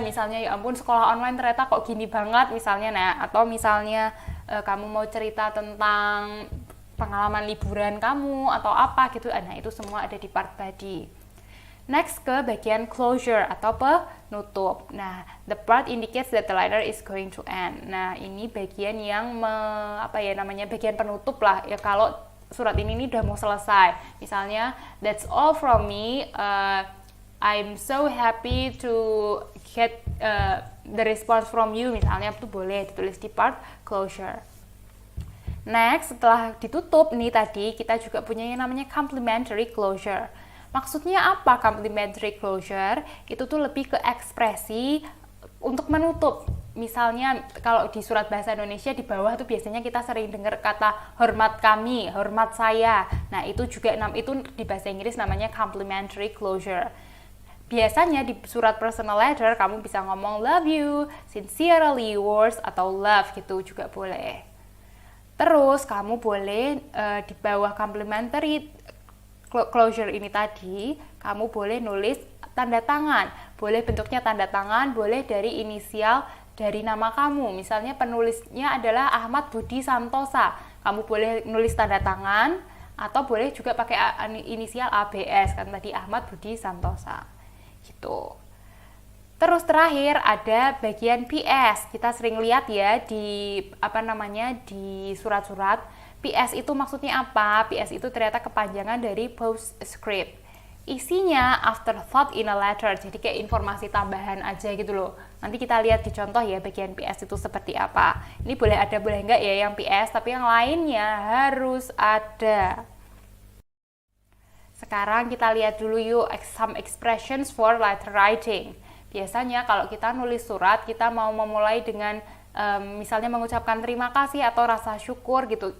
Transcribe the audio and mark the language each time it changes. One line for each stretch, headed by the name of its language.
Indonesian: Misalnya, ya ampun sekolah online ternyata kok gini banget misalnya. Nah, atau misalnya kamu mau cerita tentang pengalaman liburan kamu atau apa gitu. Nah, itu semua ada di part body. Next, ke bagian closure atau penutup.
English: Nah, the part indicates that the letter is going to end.
Indonesian: Nah, ini bagian yang bagian penutup lah. Ya kalau surat ini udah mau selesai.
English: Misalnya, that's all from me. I'm so happy to get the response from you.
Indonesian: Misalnya itu boleh ditulis di part closure. Next, setelah ditutup nih tadi, kita juga punya yang namanya complimentary closure. Maksudnya apa complimentary closure? Itu tuh lebih ke ekspresi untuk menutup. Misalnya kalau di surat bahasa Indonesia di bawah tuh biasanya kita sering dengar kata hormat kami, hormat saya. Nah, itu juga itu di bahasa Inggris namanya complimentary closure. Biasanya di surat personal letter kamu bisa ngomong
English: love you, sincerely yours,
Indonesian: atau love gitu juga boleh. Terus kamu boleh di bawah complimentary closure ini tadi, kamu boleh nulis tanda tangan. Boleh bentuknya tanda tangan, boleh dari inisial dari nama kamu. Misalnya penulisnya adalah Ahmad Budi Santosa. Kamu boleh nulis tanda tangan atau boleh juga pakai inisial ABS, kan tadi Ahmad Budi Santosa gitu. Terus terakhir ada bagian PS. Kita sering lihat ya di di surat-surat. PS itu maksudnya apa? PS itu ternyata kepanjangan dari postscript.
English: Isinya afterthought in a letter.
Indonesian: Jadi kayak informasi tambahan aja gitu loh. Nanti kita lihat di contoh ya bagian PS itu seperti apa. Ini boleh ada boleh enggak ya yang PS, tapi yang lainnya harus ada. Sekarang kita lihat dulu yuk
English: some expressions for letter writing.
Indonesian: Biasanya kalau kita nulis surat, kita mau memulai dengan misalnya mengucapkan terima kasih atau rasa syukur gitu.